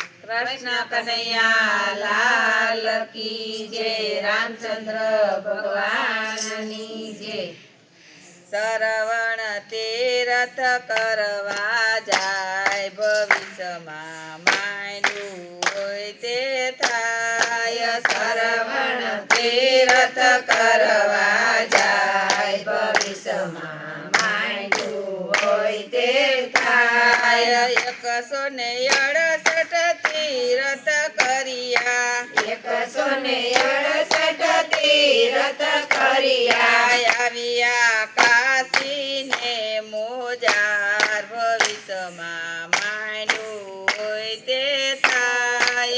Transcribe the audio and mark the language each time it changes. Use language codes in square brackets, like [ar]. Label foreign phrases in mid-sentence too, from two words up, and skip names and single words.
[hi] कृष्ण कन्हैया लाल की जय। रामचंद्र भगवान जय। [gu] શ્રવણ તીરથ કરવા જાય भविष्यમાં માંડ્યું હોય તે થાય। શ્રવણ તીરથ કરવા જાય भविष्यમાં માંડ્યું હોય તે થાય। 168 तीरथ કર્યા 168 तीरथ કર્યા। આવ્યા કાશી ને મોજાર ભવિષ્યમાં માંડ્યું હોય તે થાય।